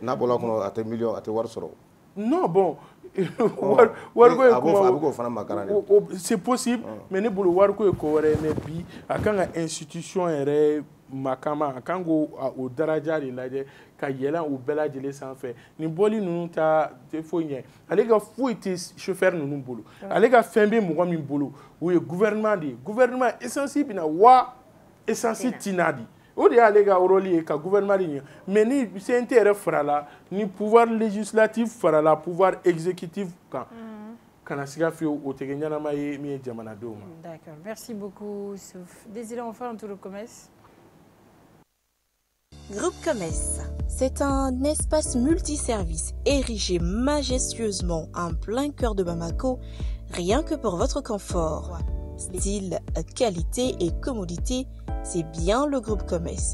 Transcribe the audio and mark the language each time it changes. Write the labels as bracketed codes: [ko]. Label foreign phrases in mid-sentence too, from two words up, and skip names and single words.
[bm] n'a bɔra kɔnɔ a tɛ million a tɛ wari sɔrɔ. [fr] non bon [bm] wariko ye kuma [fr] c'est possible mais [bm] ne bolo wariko ye ko wɛrɛ mais bi a kan ka institution yɛrɛ makama a kan k'o daraja de lajɛ ka yɛlɛn o bɛɛ lajɛlen sanfɛ nin bɔli ninnu ta tɛ foyi ɲɛ ale ka foyi tɛ chauffeur ninnu bolo ale ka fɛn bɛ mɔgɔ min bolo o ye gouvernement de ye [fr] gouvernement essence [bm] bɛna wa essence tina di o de y'ale ka rôle ye ka gouvernement de ɲɛ mais ni CNT yɛrɛ farala ni [fr] pouvoir législatif [bm] farala [fr] pouvoir exécutif [bm] kan kana siga fiyewu o tɛ kɛ ɲɛnama ye min ye jamanadenw ma. [fr] D'accord, merci beaucoup Youssouf. Désiré, on fait un tour de commerce. Groupe Commerce, c'est un espace multiservice érigé majestueusement en plein cœur de Bamako, rien que pour votre confort. Style, qualité et commodité, c'est bien le Groupe Commerce.